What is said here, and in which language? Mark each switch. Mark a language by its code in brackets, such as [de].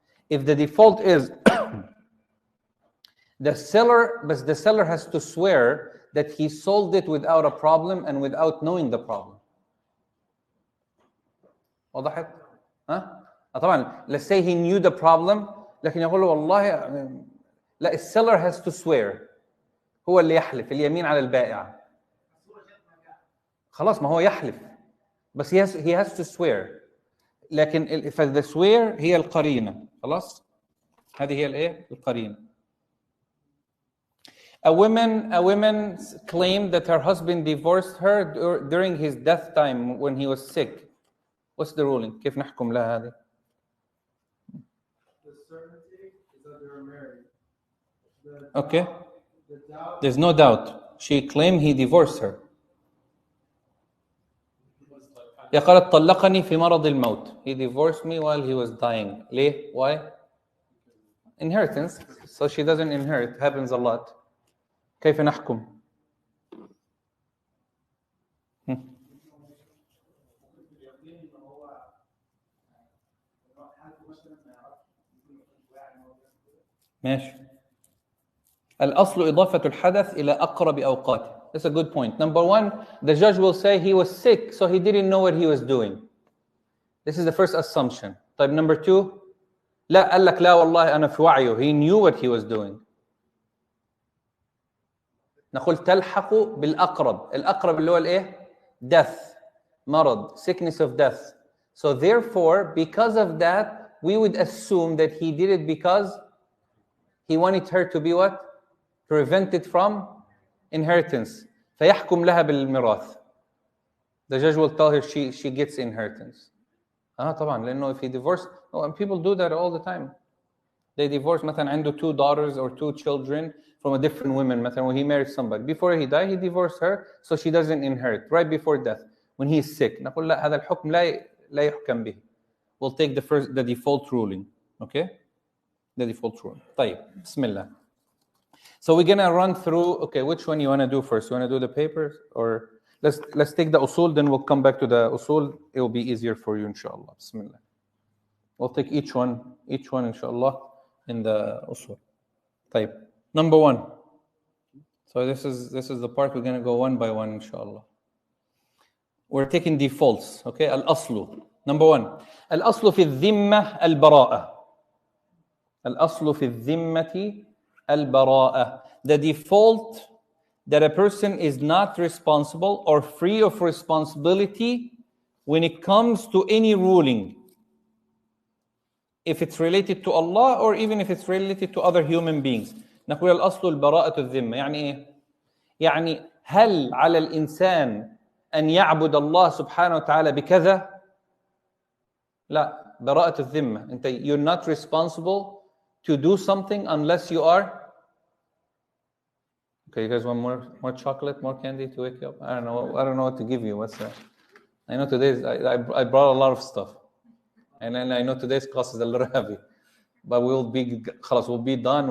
[en] If the default is the seller has to swear that he sold it without a problem and without knowing the problem. [ar] وضحت؟ طبعا [en] let's say he knew the problem [ar] لكن يقول له والله لا, [en] الseller has to swear. [ar] هو اللي يحلف, اليمين على البائع. خلاص, ما هو يحلف, بس [en] he has to swear. [ar] لكن [en] the swear [ar] هي القرينة. خلاص, هذه هي الايه؟ القرينة. [en] A woman claimed that her husband divorced her during his death time when he was sick. What's the ruling? [ar] كيف نحكم لها هذه؟ [en] The certainty is that they were married. Okay. There's no doubt. She claimed he divorced her. [ar] يا قالت طلقني في مرض الموت. [en] He divorced me while he was dying. [ar] ليه? [en] Why? Inheritance. So she doesn't inherit. Happens a lot. [ar] كيف نحكم؟ ماشي. الأصل إضافة الحدث إلى أقرب أوقاته. [en] That's a good point. Number 1, the judge will say he was sick, so he didn't know what he was doing. This is the first assumption. [ar] طيب [en] number 2, [ar] لا, قال لك لا والله أنا في وعيه. [en] He knew what he was doing. [ar] نقول تلحق بالأقرب. الأقرب اللي هو الإيه؟ [en] Death, [ar] مرض, [en] sickness of death. So therefore, because of that, we would assume that he did it because he wanted her to be what? Prevented from inheritance. [ar] فيحكم لها بالميراث. [en] The judge will tell her she gets inheritance. [ar] طبعا, لأنه [en] if he divorced, and people do that all the time. They divorce, [ar] مثلا عنده [en] 2 daughters or 2 children from a different woman. [ar] مثلا [en] when he married somebody, before he died, he divorced her, so she doesn't inherit right before death. When he is sick, [ar] نقول لا, هذا الحكم لا يحكم به. [en] We'll take the default ruling. Okay? The default ruling. [ar] طيب, بسم الله. [en] So we're gonna run through. Okay, which one you wanna do first? You wanna do the papers, or let's take the usul, then we'll come back to the usul. It will be easier for you, inshallah. Bismillah. We'll take each one, inshallah, in the usul. [ar] طيب. [en] Number 1. So this is the part we're gonna go one by one, inshallah. We're taking defaults. Okay, al-aslu. Number 1. [ar] Al-aslu fi الذمة البراءة. الأصل في الذمة البراءة. [en] The default that a person is not responsible or free of responsibility when it comes to any ruling. If it's related to Allah or even if it's related to other human beings. [ar] نقول الأصل البراءة الذمة. يعني إيه؟ يعني هل على الإنسان أن يعبد الله سبحانه وتعالى بكذا؟ لا. براءة الذمة. [en] You're not responsible to do something unless you are. Okay, you guys want more chocolate, more candy to wake you up? I don't know what to give you. What's that? I know today's I brought a lot of stuff, and then I know today's class is a little heavy, but we'll be done.